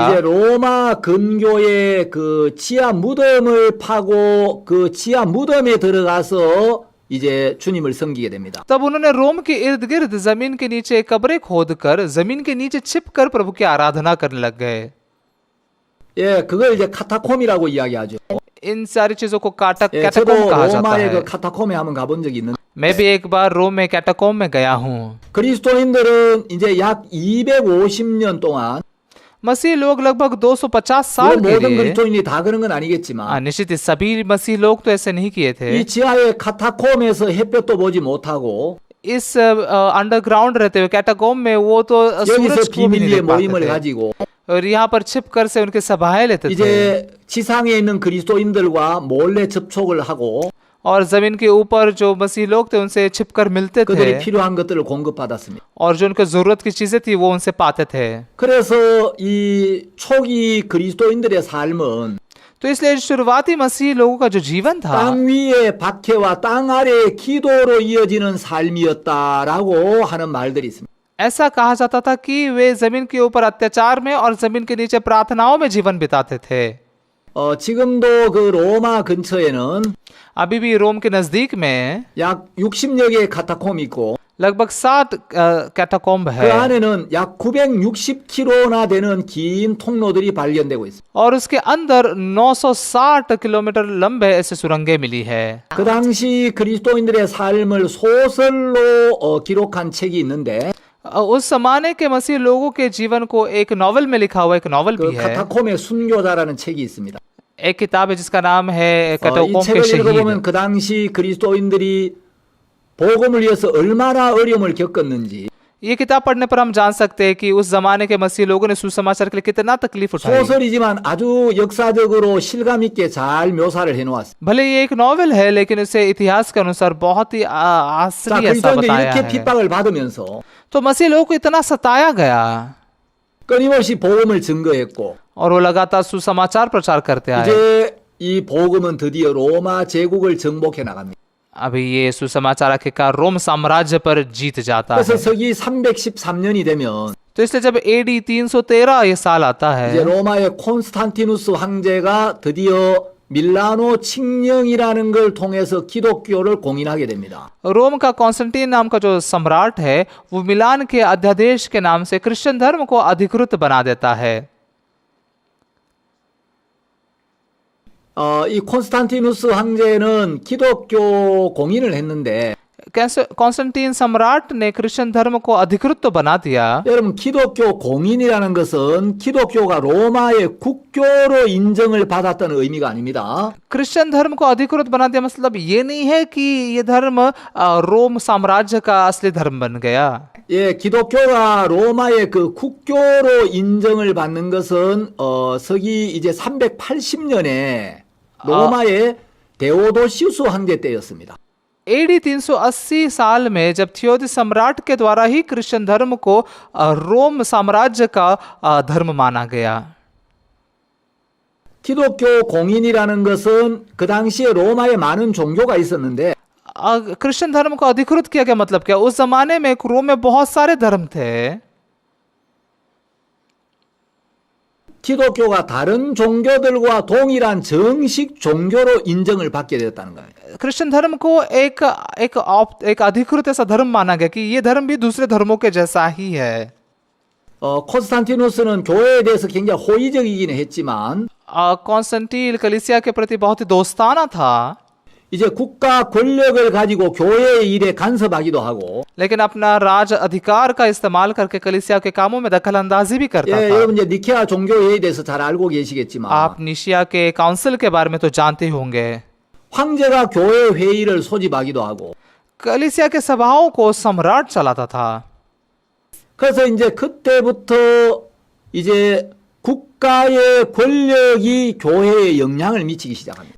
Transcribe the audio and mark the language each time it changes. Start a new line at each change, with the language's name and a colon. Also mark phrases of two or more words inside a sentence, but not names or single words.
Korean: 이제 로마 근교의 그 지하 무덤을 파고 그 지하 무덤에 들어가서 이제 주님을 섬기게 됩니다.
Hindi: तब उन्होंने रोम के इर्द गिर्द जमीन के नीचे कब्रें खोदकर जमीन के नीचे छिपकर प्रभु की आराधना करने लग गए।
Korean: 예, 그걸 이제 카타콤이라고 이야기하죠.
Hindi: इन सारी चीजों को
Korean: 예,
Hindi: कैटाकोम
Korean: 저도
Hindi: कहा जाता
Korean: 로마의
Hindi: है।
Korean: 그 카타콤에 한번 가본 적이 있는데
Hindi: मैं भी एक बार रोम में कैटाकोम में गया हूँ।
Korean: 그리스도인들은 이제 약 250년 동안
Hindi: मसीह लोग लगभग 250 साल
Korean: 뭐
Hindi: के
Korean: 모든
Hindi: लिए,
Korean: 그리스도인이 다 그런 건 아니겠지만
Hindi: निश्चित ही सभी मसीह लोग तो ऐसे नहीं किए थे।
Korean: 이 지하의 카타콤에서 햇볕도 보지 못하고
Hindi: इस अंडरग्राउंड रहते हुए कैटाकोम में वो तो सूरज
Korean: 여기서
Hindi: को भी नहीं
Korean: 비밀리에
Hindi: देख
Korean: 모임을
Hindi: पाते थे
Korean: 가지고
Hindi: और यहाँ पर छिपकर से उनके सभाएं लेते थे
Korean: 이제 지상에 있는 그리스도인들과 몰래 접촉을 하고
Hindi: और जमीन के ऊपर जो मसीह लोग थे उनसे छिपकर मिलते
Korean: 그들이
Hindi: थे
Korean: 필요한 것들을 공급받았습니다.
Hindi: और जो उनको जरूरत की चीजें थी वो उनसे पाते थे।
Korean: 그래서 이 초기 그리스도인들의 삶은
Hindi: तो इसलिए शुरुआती मसीह लोगों का जो जीवन था
Korean: 땅 위의 박해와 땅 아래의 기도로 이어지는 삶이었다라고 하는 말들이 있습니다.
Hindi: ऐसा कहा जाता था कि वे जमीन के ऊपर अत्याचार में और जमीन के नीचे प्रार्थनाओं में जीवन बिताते थे।
Korean: 지금도 그 로마 근처에는
Hindi: अभी भी रोम के नजदीक में
Korean: 약 60여 개의 카타콤이 있고
Hindi: लगभग 60 कैटाकोम्ब
Korean: 그
Hindi: है
Korean: 안에는 약 960km나 되는 긴 통로들이 발견되고 있습니다.
Hindi: और उसके अंदर 960 किलोमीटर लंबे ऐसे सुरंगें मिली है।
Korean: 그 당시 그리스도인들의 삶을 소설로 기록한 책이 있는데
Hindi: उस जमाने के मसीह लोगों के जीवन को एक नॉवल में लिखा हुआ एक नॉवल
Korean: 그
Hindi: भी है।
Korean: 카타콤의 순교자라는 책이 있습니다.
Hindi: एक किताब है जिसका नाम है
Korean: 이
Hindi: कैटाकोम्ब के
Korean: 책을 읽어보면
Hindi: शहीद।
Korean: 그 당시 그리스도인들이 복음을 위해서 얼마나 어려움을 겪었는지
Hindi: ये किताब पढ़ने पर हम जान सकते हैं कि उस जमाने के मसीह लोगों ने सुसमाचार के लिए कितना तकलीफ उठाई।
Korean: 소설이지만 아주 역사적으로 실감 있게 잘 묘사를 해놓았습니다.
Hindi: भले ये एक नॉवेल है लेकिन इसे इतिहास के अनुसार बहुत ही
Korean: 자,
Hindi: आसरी ऐसा
Korean: 그리스도인들이
Hindi: बताया
Korean: 이렇게
Hindi: है।
Korean: 핍박을 받으면서
Hindi: तो मसीह लोगों को इतना सताया गया
Korean: 끊임없이 복음을 증거했고
Hindi: और वो लगातार सुसमाचार प्रचार करते आए।
Korean: 이제 이 복음은 드디어 로마 제국을 정복해 나갑니다.
Hindi: अभी ये सुसमाचार आखिरकार रोम साम्राज्य पर जीत जाता
Korean: 그래서
Hindi: है।
Korean: 서기 313년이 되면
Hindi: तो इसलिए जब AD 313 ये साल आता
Korean: 이제
Hindi: है
Korean: 로마의 콘스탄티누스 황제가 드디어 밀라노 칙령이라는 걸 통해서 기독교를 공인하게 됩니다.
Hindi: रोम का कॉन्स्टेंटीन नाम का जो सम्राट है वो मिलान के अध्यादेश के नाम से क्रिश्चियन धर्म को अधिकृत बना देता है।
Korean: 이 콘스탄티누스 황제는 기독교 공인을 했는데
Hindi: कैसे कॉन्स्टेंटीन सम्राट ने क्रिश्चियन धर्म को अधिकृत तो बना दिया,
Korean: 여러분 기독교 공인이라는 것은 기독교가 로마의 국교로 인정을 받았다는 의미가 아닙니다.
Hindi: क्रिश्चियन धर्म को अधिकृत बना दिया मतलब ये नहीं है कि ये धर्म रोम साम्राज्य का असली धर्म बन गया।
Korean: 예, 기독교가 로마의 그 국교로 인정을 받는 것은 서기 이제 380년에 로마의 데오도시우스 황제 때였습니다.
Hindi: AD 380 साल में जब थियोदिस सम्राट के द्वारा ही क्रिश्चियन धर्म को रोम साम्राज्य का धर्म माना गया।
Korean: 기독교 공인이라는 것은 그 당시에 로마에 많은 종교가 있었는데
Hindi: क्रिश्चियन धर्म को अधिकृत किया गया मतलब क्या? उस जमाने में रोम में बहुत सारे धर्म थे।
Korean: 기독교가 다른 종교들과 동일한 정식 종교로 인정을 받게 되었다는 거예요.
Hindi: क्रिश्चियन धर्म को एक अधिकृत ऐसा धर्म माना गया कि ये धर्म भी दूसरे धर्मों के जैसा ही है।
Korean: 콘스탄티누스는 교회에 대해서 굉장히 호의적이긴 했지만
Hindi: कॉन्स्टेंटीन कलीसिया के प्रति बहुत ही दोस्ताना था,
Korean: 이제 국가 권력을 가지고 교회의 일에 간섭하기도 하고
Hindi: लेकिन अपना राज अधिकार का इस्तेमाल करके कलीसिया के कामों में दखल अंदाजी भी करता
Korean: 예,
Hindi: था।
Korean: 여러분 이제 니케아 종교회의에 대해서 잘 알고 계시겠지만
Hindi: आप निशिया के काउंसिल के बारे में तो जानते ही होंगे।
Korean: 황제가 교회 회의를 소집하기도 하고
Hindi: कलीसिया के सभाओं को सम्राट चलाता था।
Korean: 그래서 이제 그때부터 이제 국가의 권력이 교회에 영향을 미치기 시작합니다.